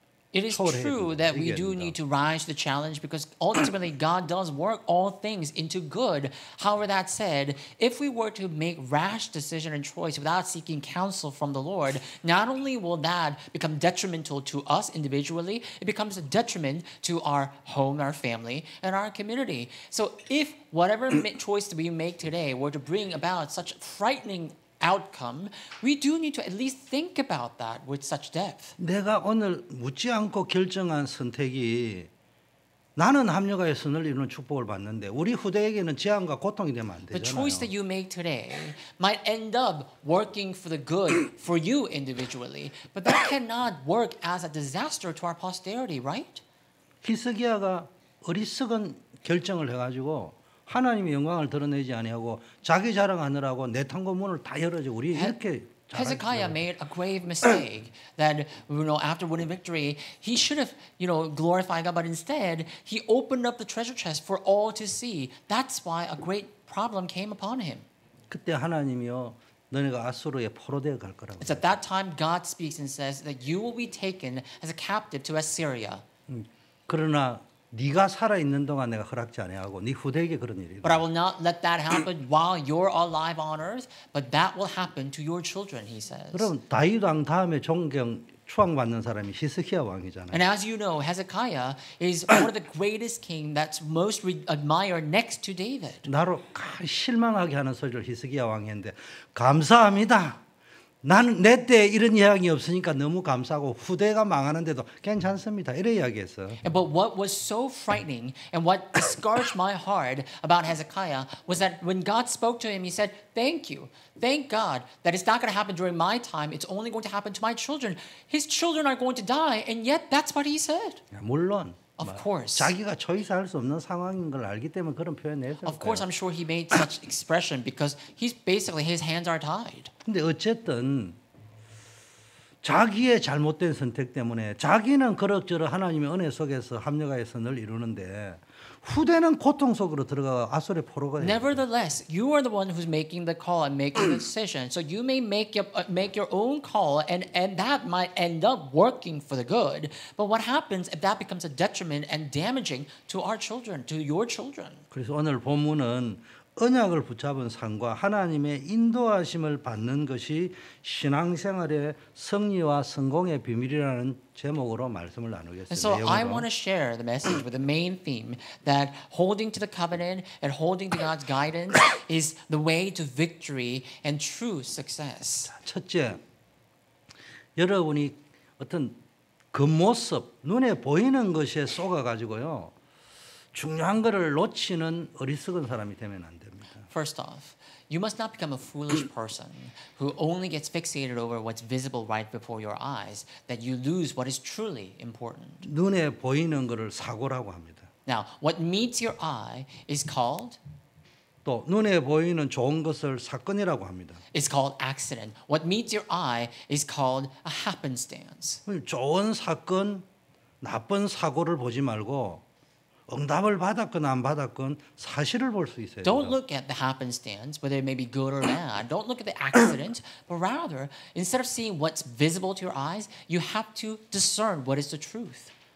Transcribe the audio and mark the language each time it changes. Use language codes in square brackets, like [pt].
[en] It is [ko] 초월해야 [en] true that we [ko] 이겨야 [en] do [ko] 됩니다. [en] need to rise to the challenge because ultimately God does work all things into good. However, that said, if we were to make rash decision and choice without seeking counsel from the Lord, not only will that become detrimental to us individually, it becomes a detriment to our home, our family, and our community. So if whatever choice that we make today were to bring about such frightening outcome, we do need to at least think about that with such depth. [ko] 내가 오늘 묻지 않고 결정한 선택이 나는 합력하여 선을 이루는 축복을 받는데 우리 후대에게는 재앙과 고통이 되면 안 [en] The choice [ko] 되잖아요. [en] that you make today might end up working for the good for you individually, but that cannot work as a disaster to our posterity, right? [ko] 히스기야가 어리석은 결정을 해가지고 하나님의 영광을 드러내지 아니하고 자기 자랑하느라고 내탕고 문을 다 열어줘. 우리 이렇게 [en] Hezekiah made a grave mistake that after winning victory, he should have glorified God, but instead he opened up the treasure chest for all to see. That's why a great problem came upon him. [ko] 그때 하나님이요 너네가 아수르에 포로되어 갈 거라고. [en] It's at that time God speaks and says that you will be taken as a captive to Assyria. [ko] 그러나 네가 살아 있는 동안 내가 허락지 아니하고 네 후대에게 그런 일이. [en] But I will not let that happen while you're alive on earth, but that will happen to your children, he says. [ko] 그럼 다윗 왕 다음에 추앙받는 사람이 히스기야 왕이잖아요. [en] And as you know, Hezekiah is one of the greatest king that's most admired next to David. [ko] 나로 실망하게 하는 소리를 히스기야 왕이 했는데 감사합니다. 나는 내 때 이런 이야기 없으니까 너무 감사하고 후대가 망하는데도 괜찮습니다. 이래 이야기했어. [en] But what was so frightening and what discouraged my heart about Hezekiah was that when God spoke to him, he said, thank you. Thank God that it's not going to happen during my time. It's only going to happen to my children. His children are going to die, and yet that's what he said. [ko] 물론 [en] Of course. [ko] 자기가 초이스할 수 없는 상황인 걸 알기 때문에 그런 표현 냈을 [en] Of course, [ko] 거예요. [en] I'm sure he made such expression because he's basically his hands are tied. [ko] 근데 어쨌든 자기의 잘못된 선택 때문에 자기는 그럭저럭 하나님의 은혜 속에서 합력하여 선을 이루는데 후대는 고통 속으로 들어가 아수르의 포로가 돼요. [en] Nevertheless, you are the one who's making the call and making the decision. So you may make your own call, and that might end up working for the good. But what happens if that becomes a detriment and damaging to our children, to your children? [ko] 그래서 오늘 본문은 언약을 붙잡은 삶과 하나님의 인도하심을 받는 것이 신앙생활의 승리와 성공의 비밀이라는 제목으로 말씀을 나누겠습니다. [en] And so I [ko] 내용으로. [en] want to share the message with the main theme that holding to the covenant and holding to God's guidance is the way to victory and true success. [ko] 첫째, 여러분이 어떤 겉모습, 눈에 보이는 것에 속아가지고요. 중요한 것을 놓치는 어리석은 사람이 되면 안 됩니다. [en] First off, you must not become a foolish person who only gets fixated over what's visible right before your eyes, that you lose what is truly important. [ko] 눈에 보이는 것을 사고라고 합니다. [en] Now, what meets your eye is called [ko] 또 눈에 보이는 좋은 것을 사건이라고 합니다. [en] It's called accident. What meets your eye is called a happenstance. [ko] 좋은 사건, 나쁜 사고를 보지 말고 응답을 받았건 안 받았건 사실을 볼 수 있어야 [en] Don't [ko] 돼요. [en] look at the happenstance, whether it may be good or bad. Don't look at the accident, but rather, instead of seeing what's visible to your eyes, you have to discern what is the truth.